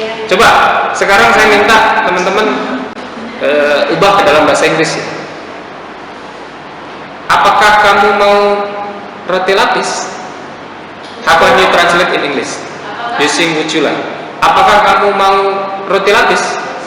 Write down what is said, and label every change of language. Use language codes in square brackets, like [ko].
[id] Coba sekarang saya minta teman-teman ubah ke dalam bahasa Inggris ya. Apakah kamu mau roti lapis? [en] How can you translate in English using would you like? [id] Apakah kamu mau roti lapis?